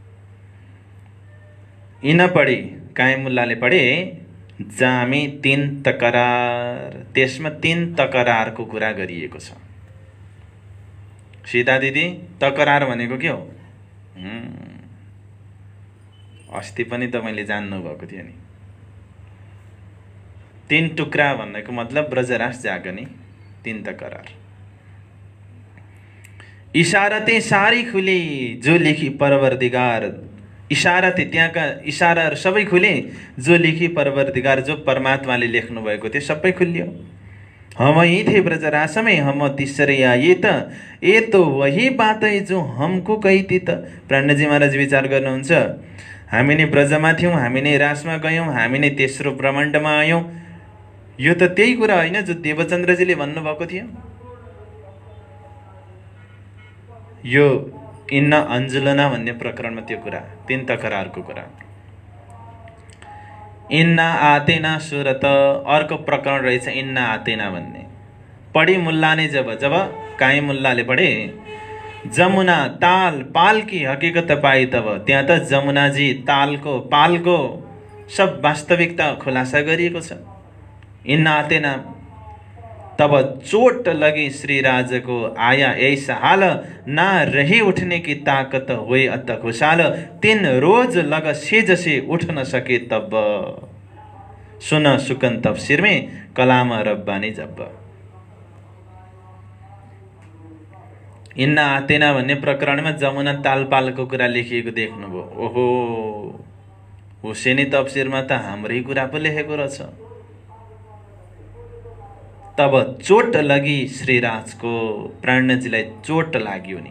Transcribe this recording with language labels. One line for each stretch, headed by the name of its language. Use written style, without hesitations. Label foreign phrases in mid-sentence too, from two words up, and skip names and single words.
Nepali: इन पढी, कायम मुल्लाले पढे, जामे 3 तकरार, त्यसमा 3 तकरारको कुरा गरिएको छ। सीता दिदी, तकरार भनेको के हो? अस्ति पनि त मैले जान्नु भएको थियो नि। 3 टुक्रा भन्नेको मतलब ब्रजराज जागने, 3 तकरार।
Hindi: इशारतें सारी खुली जो लेखी परवरदिगार,
Nepali: इशारतें, त्यहाँका इशाराहरू सबै खुले,
Hindi: जो लेखी परवरदिगार,
Nepali: जो परमात्माले लेख्नु भएको थियो सबै खुल्यो।
Hindi: हम ही थे ब्रजराज में, हम तीसरे आए त, ये तो वही बात है जो हमको कही थी त।
Nepali: प्राणजी महाराज विचार गर्नुहुन्छ, हामी नै ब्रजमा थियौँ, हामी नै रासमा गयौँ, हामी नै तेस्रो ब्रह्माण्डमा आयौँ, यो त त्यही कुरा होइन जो देवचन्द्रजीले भन्नुभएको थियो। यो इन्ना अन्जुलना भन्ने प्रकरणमा त्यो कुरा, 3 तकरारको कुरा। इन्ना आतेना सुरत, अर्को प्रकरण रहेछ इन्ना आतेना भन्ने।
Hindi: पढी मुल्ला ने जब
Nepali: कायम मुल्लाले पढे,
Hindi: जमुना ताल पाल की हकीकत पाई तब,
Nepali: त्यहाँ त जमुनाजी तालको पालको सब वास्तविकता खुलासा गरिएको छ।
Hindi: इन्ना आतेना, तब चोट लगी श्रीराज को, आया ऐसा हाल, ना रही उठने की ताकत, हुए अत खुशाल, 3 रोज लग सेज से उठ न सके तब। सुन सुकन तफसिर में कलाम रब्बानी जब।
Nepali: इन्ना आतेना भन्ने प्रकरणमा जमुना तालपालको कुरा लेखिएको देख्नुभयो। ओहो, हुसेनी तफसिरमा त हाम्रै कुरा पो लेखेको रहेछ।
Hindi: तब चोट लगी श्रीराजको,
Nepali: प्राणजीलाई चोट लाग्यो नि।